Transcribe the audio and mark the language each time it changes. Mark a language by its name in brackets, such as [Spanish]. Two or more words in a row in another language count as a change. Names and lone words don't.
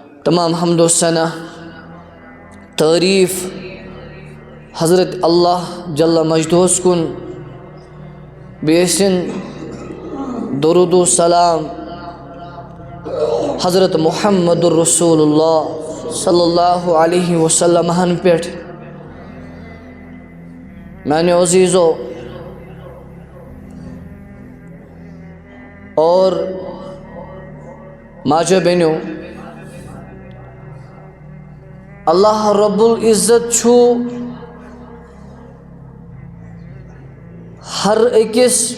[Kashmiri] تمام حمد و ثنا تعریف حضرت اللہ جل مجدہس کن بیسن درود و سلام حضرت [Arabic] محمد الرسول اللہ صلی اللہ علیہ وسلم [Kashmiri] ہن پیٹھ میانے عزیزو اور ماجہ بینیو [Arabic] اللہ رب العزت [Kashmiri] چھو ہر اکس